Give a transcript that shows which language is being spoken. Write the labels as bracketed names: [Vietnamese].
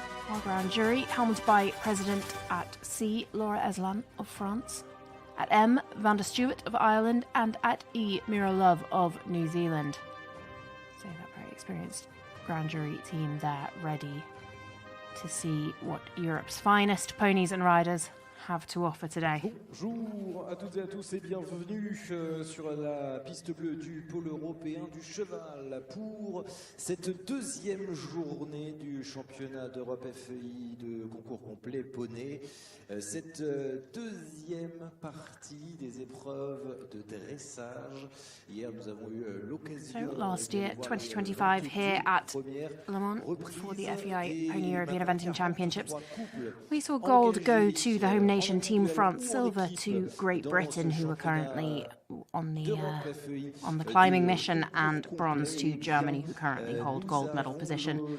[English] Our grand jury, helmed by President at C, Laura Eslan of France, at M, Van der Stewart of Ireland, and at E, Mira Love of New Zealand. So that very experienced grand jury team there, ready to see what Europe's finest ponies and riders have to offer today. [French] Bonjour à toutes et à tous et bienvenue sur la piste bleue du pôle européen du cheval pour cette deuxième journée du championnat d'Europe FEI de concours complet poney. Cette deuxième partie des épreuves de dressage. Hier, nous avons eu l'occasion. [English] So last year, 2025, here at Le Mans for the FEI Pony European Eventing Championships, we saw gold go to the home nation Team France, silver to Great Britain, who are currently on the climbing mission, and bronze to Germany, who currently hold gold medal position.